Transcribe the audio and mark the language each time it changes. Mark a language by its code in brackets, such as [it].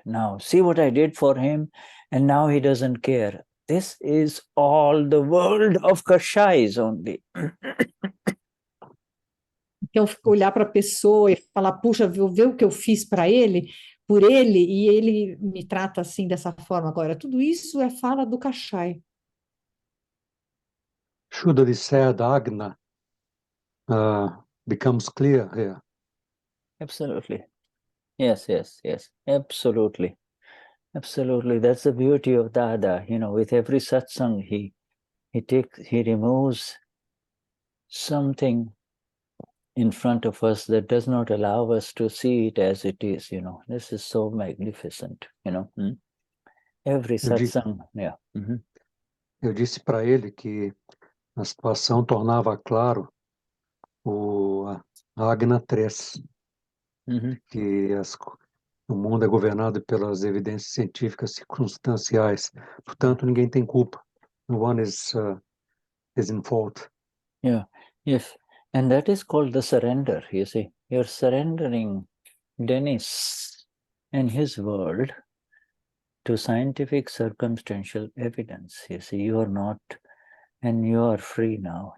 [en] Now, see what I did for him, and now he doesn't care. This is all the world of Kashais only. [pt] Então, olhar para a pessoa e falar, puxa, vou ver o que eu fiz para ele, por ele, e ele me trata assim, dessa forma agora. Tudo isso é fala do Kashai. [en] Shuddha said Agna becomes clear here. Absolutely. Yes, yes, yes. Absolutely. Absolutely. That's the beauty of Dada. With every satsang, he removes something in front of us that does not allow us to see it as it is. This is so magnificent. Every satsang. Yeah. Mm-hmm. [pt] Eu disse para ele que a situação tornava claro a Agna 3, que o mundo é governado pelas evidências científicas circunstanciais. Portanto, ninguém tem culpa. [en] No one is in fault. Yeah. Yes. And that is called the surrender. You see, you're surrendering Denize and his world to scientific circumstantial evidence. You see, you are not, and you are free now.